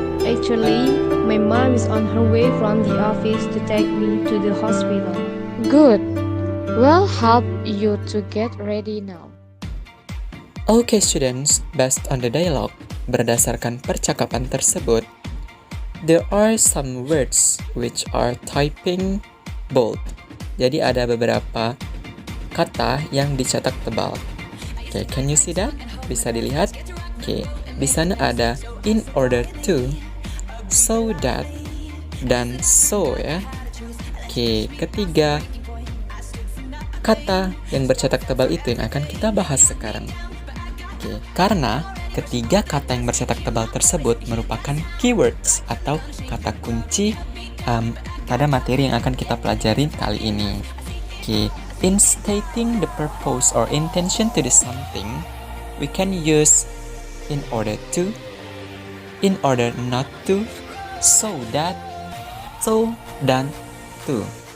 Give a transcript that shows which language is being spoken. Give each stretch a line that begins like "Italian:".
English: Actually, my mom is on her way from the office to take me to the hospital. Good. We'll help you to get ready now. Okay students, based on the dialogue,
Indonesian: berdasarkan percakapan tersebut,
English: there are some words which are typing bold.
Indonesian: Jadi ada beberapa kata yang dicetak tebal.
English: Okay, can you see that?
Indonesian: Bisa dilihat?
English: Okay, di sana ada in order to,
Indonesian: so that, dan so ya. Oke, ketiga kata yang bercetak tebal itu yang akan kita bahas sekarang. Oke, karena ketiga kata yang bercetak tebal tersebut merupakan keywords atau kata kunci pada materi yang akan kita pelajari kali ini.
English: Oke, in stating the purpose or intention to do something, we can use in order to, in order not to, so that, so, dan to.